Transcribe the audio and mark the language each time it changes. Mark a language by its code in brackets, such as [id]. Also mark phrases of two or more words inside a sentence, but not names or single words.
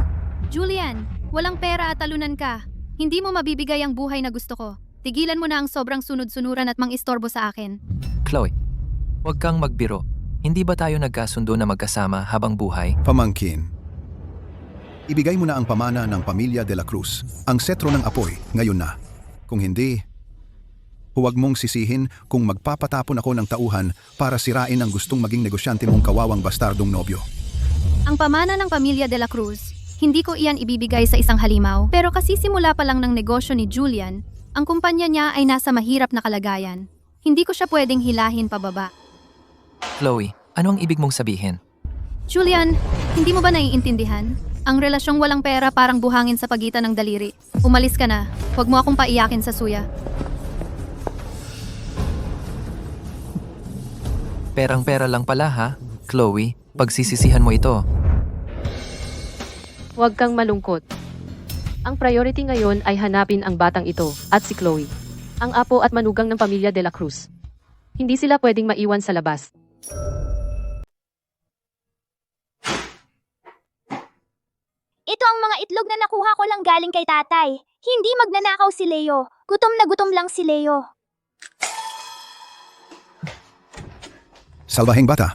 [tl] Julian, walang pera at talunan ka. Hindi mo mabibigay ang buhay na gusto ko. Tigilan mo na ang sobrang sunod-sunuran at mang-istorbo sa akin. Chloe, huwag kang magbiro. Hindi ba tayo nagkasundo na magkasama habang buhay? Pamangkin. Ibigay mo na ang pamana ng pamilya de la Cruz, ang setro ng apoy, ngayon na. Kung hindi, huwag mong sisihin kung magpapatapon ako ng tauhan para sirain ang gustong maging negosyante mong kawawang bastardong nobyo. Ang pamana ng pamilya de la Cruz, hindi ko iyan ibibigay sa isang halimaw. Pero kasi simula pa lang ng negosyo ni Julian, ang kumpanya niya ay nasa mahirap na kalagayan. Hindi ko siya pwedeng hilahin pababa. Chloe, ano ang ibig mong sabihin? Julian, hindi mo ba naiintindihan? Ang relasyong walang pera parang buhangin sa pagitan ng daliri. Umalis ka na. Huwag mo akong paiyakin sa suya. Perang-pera lang pala ha, Chloe. Pagsisisihan mo ito. Huwag kang malungkot. Ang priority ngayon ay hanapin ang batang ito at si Chloe, ang apo at manugang ng pamilya de la Cruz. Hindi sila pwedeng maiwan sa labas. Ito ang mga itlog na nakuha ko lang galing kay tatay. Hindi magnanakaw si Leo. Gutom na gutom lang si Leo. Salbahing bata.